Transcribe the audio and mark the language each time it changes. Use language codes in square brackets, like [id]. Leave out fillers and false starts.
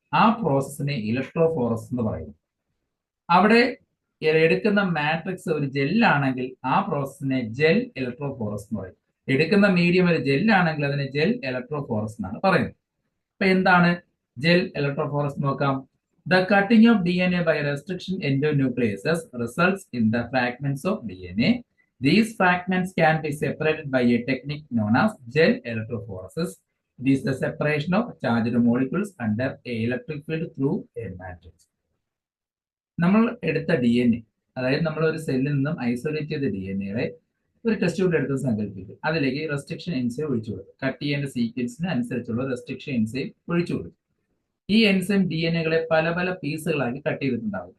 [ml] ആ പ്രോസസ്സിനെ ഇലക്ട്രോഫോറസിസ് എന്ന് പറയുന്നു. അവിടെ എടുക്കുന്ന മാട്രിക്സ് ഒരു ജെല്ലാണെങ്കിൽ ആ പ്രോസസ്സിനെ ജെൽ ഇലക്ട്രോഫോറസ് എന്ന് പറയും. എടുക്കുന്ന മീഡിയം ഒരു ജെല്ലാണെങ്കിൽ അതിനെ ജെൽ ഇലക്ട്രോഫോറസ് എന്നാണ് പറയുന്നത്. അപ്പൊ എന്താണ് ജെൽ ഇലക്ട്രോഫോറസ് നോക്കാം. [en] The cutting of DNA by restriction endonucleases results in the fragments of DNA. These fragments can be separated by a technique known as gel electrophoresis. It is the separation of charged molecules under a electric field through a matrix. [ml] നമ്മൾ എടുത്ത DNA, അതായത് നമ്മൾ ഒരു സെല്ലിൽ നിന്നും isolate ചെയ്ത DNA ഒരു test ട്യൂബിൽ എടുത്ത് സങ്കല്പിക്കും. അതിലേക്ക് റെസ്ട്രിക്ഷൻ എൻസൈം ഒഴിച്ചു കൊടുക്കും. കട്ട് ചെയ്യേണ്ട സീക്വൻസിന് അനുസരിച്ചുള്ള റെസ്ട്രിക്ഷൻ എൻസൈം ഒഴിച്ചു കൊടുക്കും. ഈ എൻസൈം DNA പല പല പീസുകളാക്കി കട്ട് ചെയ്തിട്ടുണ്ടാകും.